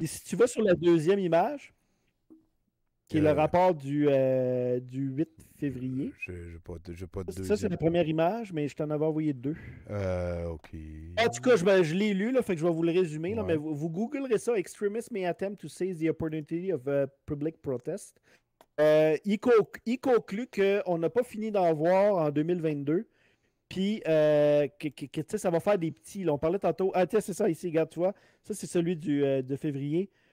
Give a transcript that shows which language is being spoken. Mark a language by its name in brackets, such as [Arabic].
[French] Et si tu vas sur la deuxième image, qui est le rapport du 8 février. J'ai pas de deuxième. Ça, c'est la première image, mais je t'en avais envoyé 2. OK. En tout cas, je l'ai lu, là, fait que je vais vous le résumer. Là, Ouais. mais vous googlerez ça. [English] Extremists may attempt to seize the opportunity of public protest. [French] Il conclut qu'on n'a pas fini d'en voir en 2022. Puis, que ça va faire des petits. Là, on parlait tantôt. Ah, tiens, c'est ça ici, regarde, tu vois. Ça, c'est celui de février.